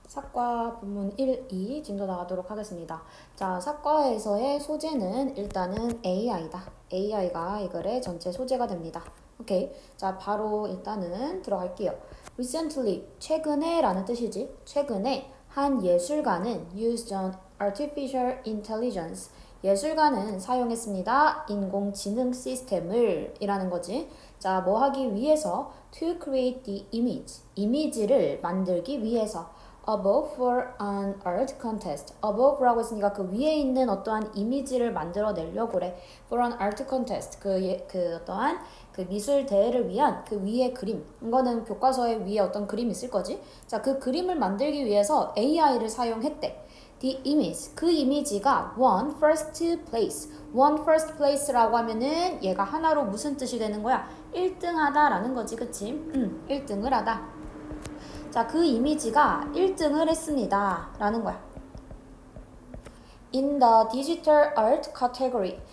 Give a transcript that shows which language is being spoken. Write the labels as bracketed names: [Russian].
[Korean] 사과 부문 1, 2 진도 나가도록 하겠습니다. 자, 사과에서의 소재는 일단은 AI다. AI가 이 글의 전체 소재가 됩니다. 오케이. 자, 바로 일단은 들어갈게요. [English] Recently, [Korean] 최근에 라는 뜻이지. 최근에 한 예술가는 [English] used an artificial intelligence. [Korean] 예술가는 사용했습니다. 인공지능 시스템을 이라는 거지. [English] 자, [Korean] 뭐 하기 위해서? [English] To create the image. [Korean] 이미지를 만들기 위해서. [English] above for an art contest. [Korean] above라고 했으니까 그 위에 있는 어떠한 이미지를 만들어내려고 그래. [English] for an art contest. [Korean] 그 어떠한 그 미술 대회를 위한 그 위에 그림. 이거는 교과서에 위에 어떤 그림이 있을 거지. 자, 그 그림을 만들기 위해서 AI를 사용했대. [English] The image, [Korean] 그 이미지가 [English] won first place. won first place [Korean] 라고 하면은 얘가 하나로 무슨 뜻이 되는 거야? 1등 하다라는 거지, 그치? 1등을 하다. 자, 그 이미지가 1등을 했습니다. 라는 거야. [English] In the digital art category.